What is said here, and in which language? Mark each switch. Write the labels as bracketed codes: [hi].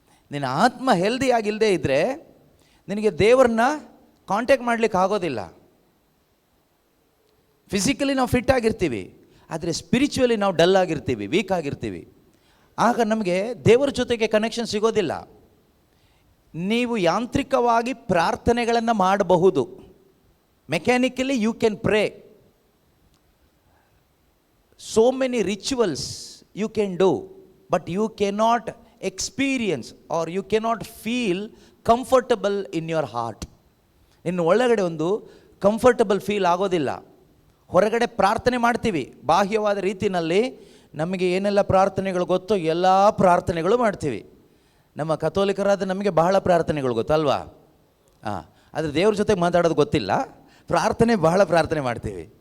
[kn] ನಿನ್ನ ಆತ್ಮ ಹೆಲ್ದಿ ಆಗಿಲ್ಲದೆ ಇದ್ದರೆ ನಿನಗೆ ದೇವರನ್ನ ಕಾಂಟ್ಯಾಕ್ಟ್ ಮಾಡಲಿಕ್ಕೆ ಆಗೋದಿಲ್ಲ. ಫಿಸಿಕಲಿ ನಾವು ಫಿಟ್ ಆಗಿರ್ತೀವಿ, ಆದರೆ ಸ್ಪಿರಿಚುವಲಿ ನಾವು ಡಲ್ ಆಗಿರ್ತೀವಿ, ವೀಕ್ ಆಗಿರ್ತೀವಿ. ಆಗ ನಮಗೆ ದೇವರ ಜೊತೆಗೆ ಕನೆಕ್ಷನ್ ಸಿಗೋದಿಲ್ಲ. ನೀವು ಯಾಂತ್ರಿಕವಾಗಿ ಪ್ರಾರ್ಥನೆಗಳನ್ನು ಮಾಡಬಹುದು, [en] Mechanically you can pray, so many rituals you can do, but you cannot experience or you cannot feel comfortable in your heart. [kn] ಇನ್ನು ಒಳಗಡೆ ಒಂದು ಕಂಫರ್ಟಬಲ್ ಫೀಲ್ ಆಗೋದಿಲ್ಲ. ಹೊರಗಡೆ ಪ್ರಾರ್ಥನೆ ಮಾಡ್ತೀವಿ, ಬಾಹ್ಯವಾದ ರೀತಿಯಲ್ಲಿ ನಮಗೆ ಏನೆಲ್ಲ ಪ್ರಾರ್ಥನೆಗಳು ಗೊತ್ತೋ ಎಲ್ಲ ಪ್ರಾರ್ಥನೆಗಳು ಮಾಡ್ತೀವಿ. ನಮ್ಮ ಕಥೋಲಿಕರಾದ ನಮಗೆ ಬಹಳ ಪ್ರಾರ್ಥನೆಗಳು ಗೊತ್ತಲ್ವಾ? ಆದರೆ ದೇವ್ರ ಜೊತೆಗೆ ಮಾತಾಡೋದು ಗೊತ್ತಿಲ್ಲ, ಪ್ರಾರ್ಥನೆ ಬಹಳ ಪ್ರಾರ್ಥನೆ ಮಾಡ್ತೀವಿ.